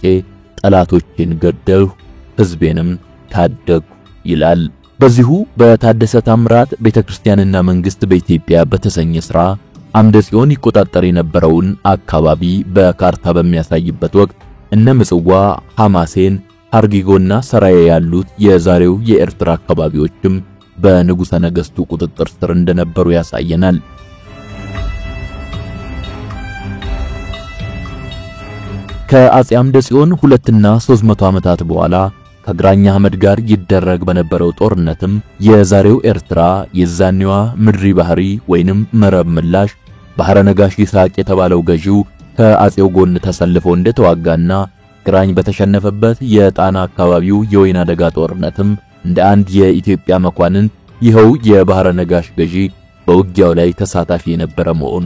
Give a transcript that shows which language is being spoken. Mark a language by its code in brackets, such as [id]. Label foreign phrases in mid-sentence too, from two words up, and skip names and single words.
[am] ጠላቶችን ገደልሁ፣ ሕዝቤንም ታደግኩ ይላል። በዚሁ በታደሰ ታምራት ቤተክርስቲያንና መንግስት በኢትዮጵያ በተሰኘ ሥራ አምደ ጽዮን ይቆጣጠር የነበረውን አካባቢ በካርታ በሚያሳይበት ወቅት እነ ምጽዋ፣ ሐማሴን፣ ሐርጊጎና ሰራዬ ያሉት የዛሬው የኤርትራ አካባቢዎችም በንጉሠ ነገሥቱ ቁጥጥር ስር እንደነበሩ ያሳየናል። ከአፄ አምደ ጽዮን 2 እና 300 ዓመታት በኋላ ከግራኝ አህመድ ጋር ይደረግ በነበረው ጦርነትም የዛሬው ኤርትራ የዛኔዋ ምድሪ ባህሪ ወይንም መረብ ምላሽ ባህረ ነጋሽ ይስሐቅ የተባለው ገዢው ከአፄው ጎን ተሰልፎ እንደተዋጋና ግራኝ በተሸነፈበት የጣና አካባቢው የወይና ደጋ ጦርነትም እንደ አንድ የኢትዮጵያ መኳንንት ይኸው የባህረ ነጋሽ ገዢ በውጊያው ላይ ተሳታፊ የነበረ መሆኑ